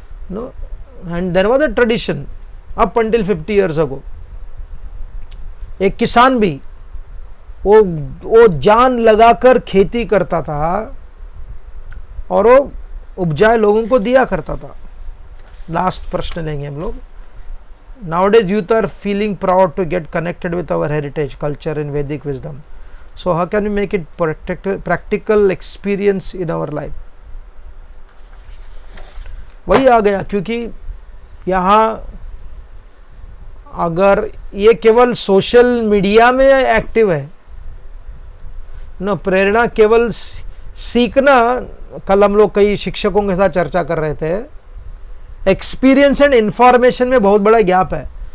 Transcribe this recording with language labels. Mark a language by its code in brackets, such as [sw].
[en] No, and there was a tradition up until 50 years ago। [hi] एक किसान भी वो जान लगाकर खेती करता था और वो उपजाए लोगों को दिया करता था। लास्ट प्रश्न लेंगे हम लोग। [en] Nowadays youth are feeling proud to get connected with our heritage, culture and Vedic wisdom. So how can we make it practical experience in our life? [hi] वही आ गया, क्योंकि यहाँ अगर ये केवल सोशल मीडिया में एक्टिव है न, प्रेरणा केवल सीखना। कल हम लोग कई शिक्षकों के साथ चर्चा कर रहे थे, एक्सपीरियंस एंड इंफॉर्मेशन में बहुत बड़ा गैप है।